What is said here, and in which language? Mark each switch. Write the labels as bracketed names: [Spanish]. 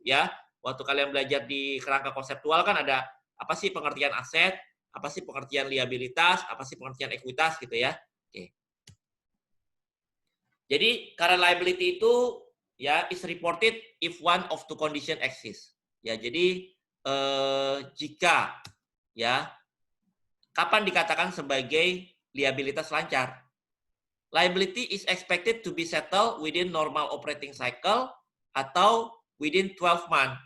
[Indonesian] Ya, waktu kalian belajar di kerangka konseptual kan ada apa sih pengertian aset, apa sih pengertian liabilitas, apa sih pengertian ekuitas gitu ya. Oke. [English] Jadi current liability itu ya is reported if one of two condition exists. [Indonesian] Ya, jadi jika ya kapan dikatakan sebagai liabilitas lancar? [English] Liability is expected to be settled within normal operating cycle atau within 12 months.